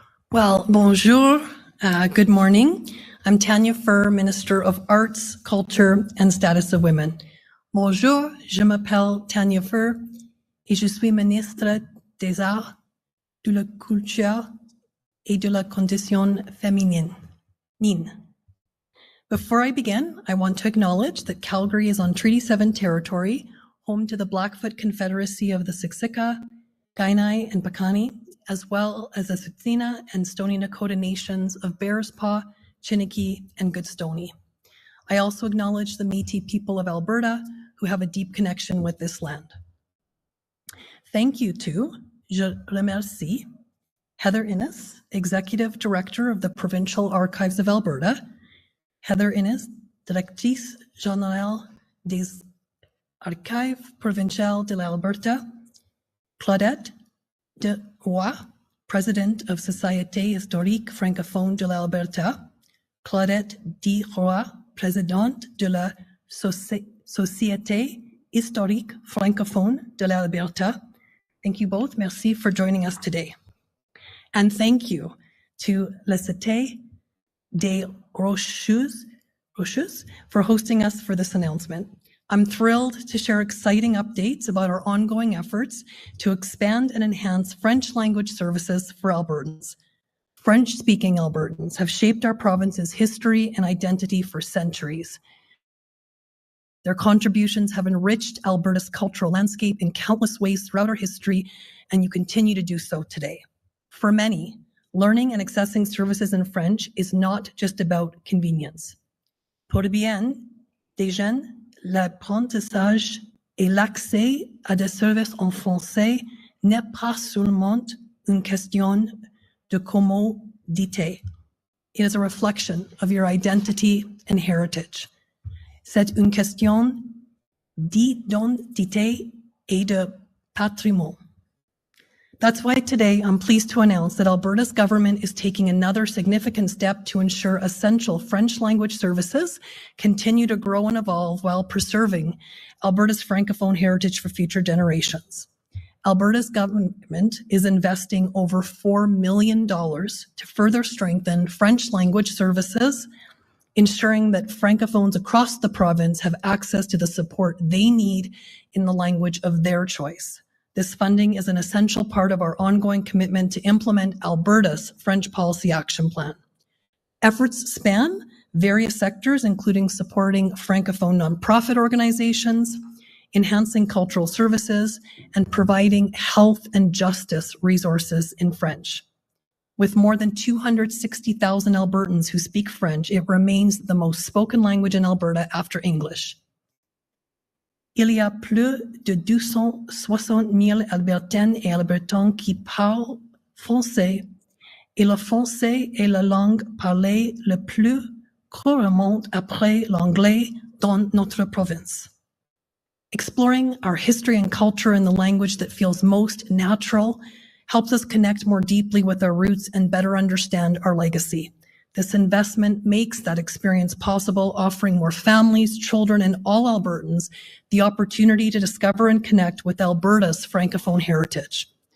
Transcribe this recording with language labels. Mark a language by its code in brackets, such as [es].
[en] Well, bonjour, good morning. I'm Tanya Furr, Minister of Arts, Culture and Status of Women. [fr] Bonjour, je m'appelle Tanya Furr et je suis ministre des Arts, de la Culture et de la Condition Féminine. [en] Before I begin, I want to acknowledge that Calgary is on Treaty 7 territory, home to the Blackfoot Confederacy of the Siksika, Kainai, and Piikani, as well as the Tsuut'ina and Stoney Nakoda nations of Bearspaw, Chiniki, and Goodstoney. I also acknowledge the Métis people of Alberta who have a deep connection with this land. Thank you to, [fr] je remercie, [en] Heather Innes, Executive Director of the Provincial Archives of Alberta, Heather Innes, [fr] Directrice Générale des Archives Provinciales de l'Alberta, [en] Claudette de Roy, President of Société Historique Francophone de l'Alberta, Claudette D. [fr] Roy, Présidente de la Société Historique Francophone de l'Alberta. [en] Thank you both. Merci for joining us today. And thank you to La Cité des Rocheuses for hosting us for this announcement. I'm thrilled to share exciting updates about our ongoing efforts to expand and enhance French language services for Albertans. French-speaking Albertans have shaped our province's history and identity for centuries. Their contributions have enriched Alberta's cultural landscape in countless ways throughout our history, and you continue to do so today. For many, learning and accessing services in French is not just about convenience. [fr] Pour bien des jeunes, l'apprentissage et l'accès à des services en français n'est pas seulement une question de commodité. [en] It is a reflection of your identity and heritage. [fr] C'est une question d'identité et de patrimoine. [en] That's why today I'm pleased to announce that Alberta's government is taking another significant step to ensure essential French language services continue to grow and evolve while preserving Alberta's Francophone heritage for future generations. Alberta's government is investing over $4 million to further strengthen French language services, ensuring that Francophones across the province have access to the support they need in the language of their choice. This funding is an essential part of our ongoing commitment to implement Alberta's French Policy Action Plan. Efforts span various sectors, including supporting Francophone nonprofit organizations, enhancing cultural services, and providing health and justice resources in French. With more than 260,000 Albertans who speak French, it remains the most spoken language in Alberta after English. [fr] Il y a plus de 260 000 Albertaines et Albertans qui parlent français, et le français est la langue parlée le plus couramment après l'anglais dans notre province. [en] Exploring our history and culture in the language that feels most natural helps us connect more deeply with our roots and better understand our legacy. This investment makes that experience possible, offering more families, children, and all Albertans the opportunity to discover and connect with Alberta's Francophone heritage.